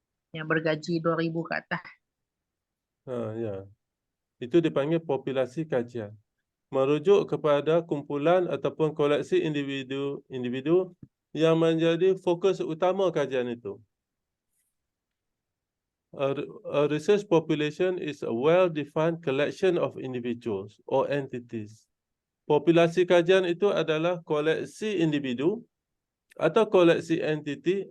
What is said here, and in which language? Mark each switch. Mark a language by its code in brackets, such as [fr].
[ms] Yang bergaji 2,000 ke atas. Ya. Itu dipanggil populasi kajian. Merujuk kepada kumpulan ataupun koleksi individu yang menjadi fokus utama kajian itu. [en] A research population is a well-defined collection of individuals or entities. [ms] Populasi kajian itu adalah koleksi individu atau koleksi entiti.